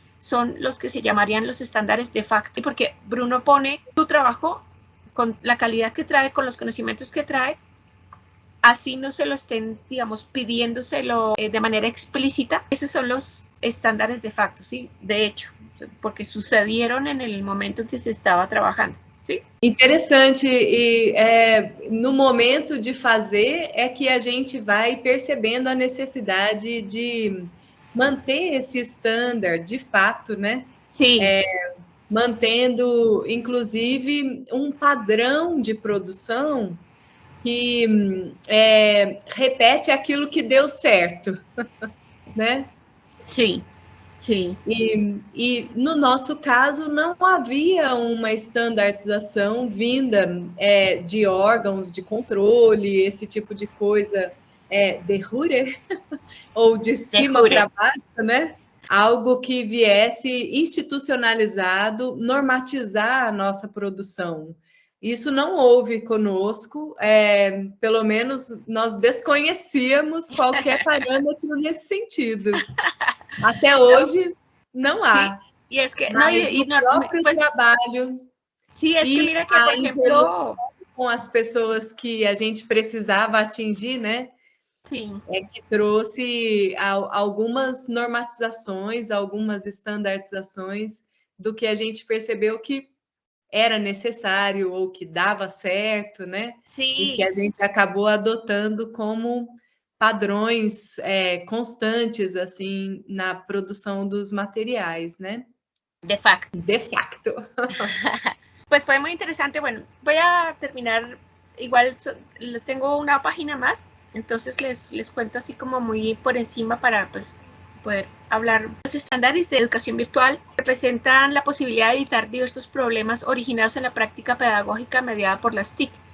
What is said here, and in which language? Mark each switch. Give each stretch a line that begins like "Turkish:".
Spanish: son los que se llamarían los estándares de facto, porque Bruno pone su trabajo con la calidad que trae, con los conocimientos que trae, así no se lo estén, digamos, pidiéndoselo de manera explícita. Esos son los estándares de facto, ¿sí? De hecho, porque sucedieron en el momento en que se estaba trabajando.
Portuguese: Sim. Interessante, e no momento de fazer é que a gente vai percebendo a necessidade de manter esse standard de fato, né? Sim. Mantendo, inclusive, um padrão de produção que repete aquilo que deu certo, né? Sim. Sim. E no nosso caso não havia uma estandardização vinda de órgãos de controle, esse tipo de coisa de jure, ou de cima para baixo, né? Algo que viesse institucionalizado, normatizar a nossa produção. Isso não houve conosco, pelo menos nós desconhecíamos qualquer parâmetro nesse sentido. Até hoje não há.
Spanish: Sí, y es que
Portuguese: no, próprio pues, trabalho.
Spanish: Sí, es que mira que, por ejemplo,
Portuguese: com as pessoas que a gente precisava atingir, né? Sim. Que trouxe algumas normatizações, algumas estandardizações do que a gente percebeu que era necessário ou que dava certo, né? Sim. E que a gente acabou adotando como padrões constantes, assim, na produção dos materiais, né? De facto. De facto.
Spanish: Pues fue muy interesante. Bueno, voy a terminar, igual tengo una página más, entonces les cuento así como muy por encima para pues poder hablar. Los estándares de educación virtual representan la posibilidad de evitar diversos problemas originados en la práctica pedagógica mediada por las TIC.